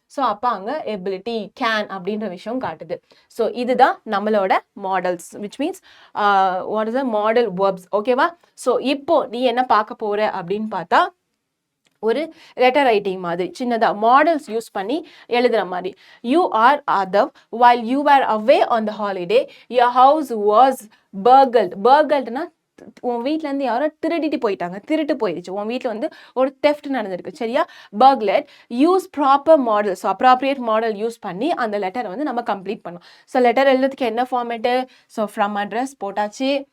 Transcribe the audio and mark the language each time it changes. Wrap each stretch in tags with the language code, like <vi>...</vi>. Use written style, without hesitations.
<ta>So அப்போ அங்கே ability, can அப்படின்ற விஷயம் காட்டுது. ஸோ இதுதான் நம்மளோட models,</ta> <en>Which means what is the modal verbs.</en> <ta>ஓகேவா? ஸோ இப்போ நீ என்ன பார்க்க போற அப்படின்னு பார்த்தா, ஒரு லெட்டர் ரைட்டிங் மாதிரி சின்னதாக மாடல்ஸ் யூஸ் பண்ணி எழுதுகிற மாதிரி.</ta> <en>You are அதவ் while you were away on the holiday your house was burgled.</en> <ta>உன் வீட்டிலேருந்து யாரோ திருடிட்டு போயிட்டாங்க, திருட்டு போயிடுச்சு, உன் வீட்டில் வந்து ஒரு தெஃப்ட் நடந்திருக்கு. சரியா? burgled.</ta> <en>Use proper modal.</en> <ta>So appropriate model use பண்ணி அந்த லெட்டரை வந்து நம்ம கம்ப்ளீட் பண்ணோம். ஸோ லெட்டர் எழுதுறதுக்கு என்ன ஃபார்மேட்டு? ஸோ ஃப்ரம் அட்ரஸ் போட்டாச்சு.</ta>